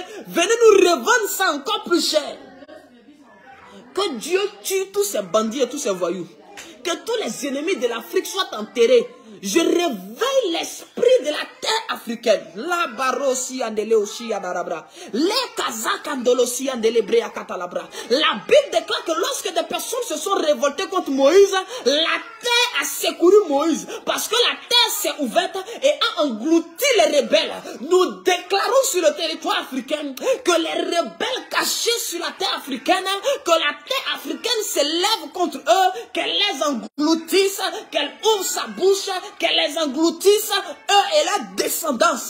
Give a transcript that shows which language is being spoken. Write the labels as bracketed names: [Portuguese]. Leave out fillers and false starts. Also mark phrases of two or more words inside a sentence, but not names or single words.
[French] Venez nous revendre ça encore plus cher. Que Dieu tue tous ces bandits et tous ces voyous. Que tous les ennemis de l'Afrique soient enterrés. Je réveille l'esprit de la terre africaine. La barosi andele oshi adarabra. Les kazak andolosi andele brea katalabra. La Bible déclare que lorsque des personnes se sont révoltées contre Moïse, la terre a secouru Moïse. Parce que la terre s'est ouverte et a englouti les rebelles. Nous déclarons sur le territoire africain que les rebelles cachés sur la terre africaine, que la terre africaine s'élève contre eux, qu'elle les engloutisse, qu'elle ouvre sa bouche, qu'elle les engloutisse, eux et la descendance.